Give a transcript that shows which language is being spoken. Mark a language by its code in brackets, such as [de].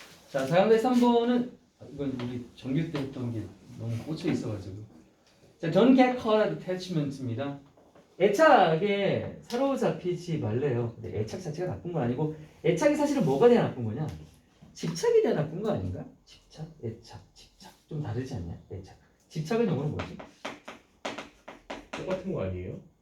[ko] 자, 다음 대 3번은 이건 우리 정규 때 했던 게 너무 꽂혀 있어가지고. [en] 자, don't get caught at attachment입니다. [ko] 애착에 사로잡히지 말래요. 근데 애착 자체가 나쁜 건 아니고 애착이 사실은 뭐가 돼야 나쁜 거냐? 집착이 돼야 나쁜 거 아닌가? 집착, 애착, 집착 좀 다르지 않냐? 애착. 집착은 영어로 뭐지? 똑같은 거 아니에요?